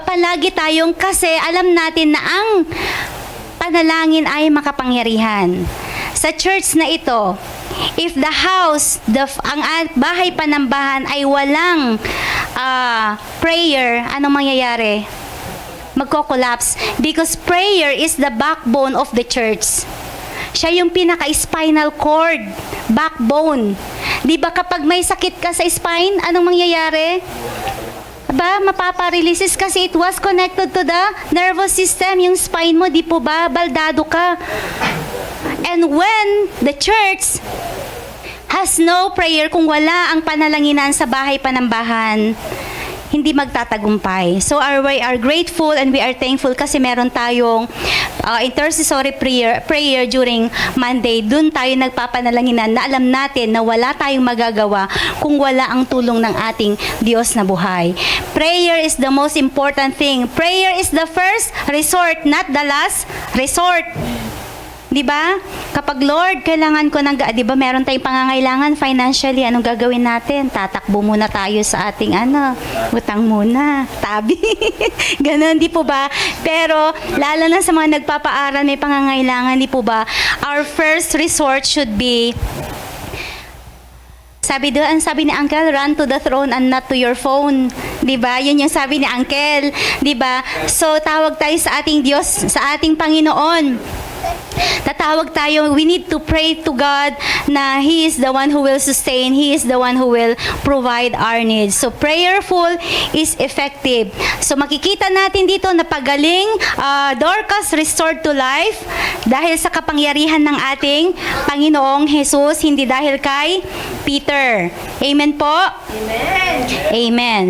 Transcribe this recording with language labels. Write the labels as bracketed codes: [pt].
[tl] Palagi tayong, kasi alam natin na ang panalangin ay makapangyarihan. Sa church na ito, [en] if the house, [tl] ang bahay panambahan ay walang prayer, anong mangyayari? Magko-collapse. [en] Because prayer is the backbone of the church. [tl] Siya yung pinaka-spinal cord, backbone. Di ba kapag may sakit ka sa spine, anong mangyayari? ba, mapapa-releases kasi [en] it was connected to the nervous system, [tl] yung spine mo, di po ba, baldado ka. [en] And when the church has no prayer, [tl] kung wala ang panalanginan sa bahay panambahan, hindi magtatagumpay. [en] So we are grateful and we are thankful [tl] kasi meron tayong [en] intercessory prayer during Monday. [tl] Doon tayo nagpapanalanginan na alam natin na wala tayong magagawa kung wala ang tulong ng ating Diyos na buhay. [en] Prayer is the most important thing. Prayer is the first resort, not the last resort. [tl] Di ba? Kapag Lord, kailangan ko ng, di ba, meron tayong pangangailangan financially, anong gagawin natin? Tatakbo muna tayo sa ating utang muna, tabi. Ganon, di po ba? Pero, lalo na sa mga nagpapaaral, may pangangailangan, di po ba? [en] Our first resort should be, [tl] sabi ni Uncle, [en] run to the throne and not to your phone. [tl] 'Di ba? Yun yung sabi ni Uncle, 'di ba? So tawag tayo sa ating Diyos, sa ating Panginoon. Tatawag tayo, [en] we need to pray to God na He is the one who will sustain, He is the one who will provide our needs. So prayerful is effective. [tl] So makikita natin dito na pagaling, [en] Dorcas restored to life [tl] dahil sa kapangyarihan ng ating Panginoong Jesus, hindi dahil kay Peter. Amen po? Amen. Amen.